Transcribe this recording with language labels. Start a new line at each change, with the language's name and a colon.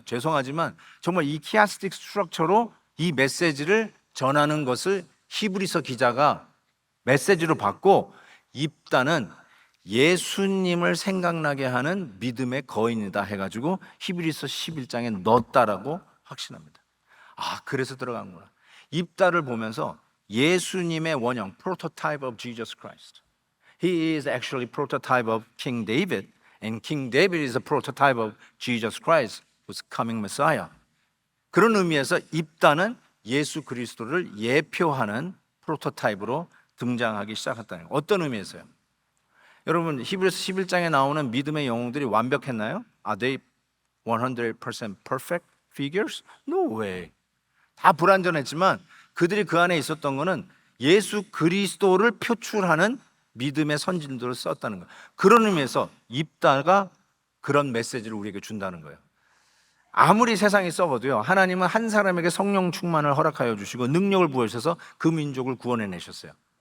Korean: 죄송하지만 정말 이 키아스틱 스트럭처로 이 메시지를 전하는 것을 히브리서 기자가 메시지로 받고, 입다는 예수님을 생각나게 하는 믿음의 거인이다 해가지고 히브리서 11장에 넣었다라고 확신합니다. 그래서 들어간구나. 입다를 보면서 예수님의 원형,
English: prototype of Jesus Christ. He is actually prototype of King David, and King David is a prototype of Jesus Christ, who's coming Messiah.
Korean: 그런 의미에서 입다는 예수 그리스도를 예표하는 프로토타입으로 등장하기 시작했다는 거예요. 어떤 의미에서요? 여러분 히브리서 11장에 나오는 믿음의 영웅들이 완벽했나요?
English: Are they 100% perfect figures? No way.
Korean: 다 불완전했지만 그들이 그 안에 있었던 것은 예수 그리스도를 표출하는 믿음의 선진들을 썼다는 거예요. 그런 의미에서 입다가 그런 메시지를 우리에게 준다는 거예요. 아무리 세상이 썩어도요, 하나님은 한 사람에게 성령 충만을 허락하여 주시고 능력을 부어주셔서 그 민족을 구원해 내셨어요.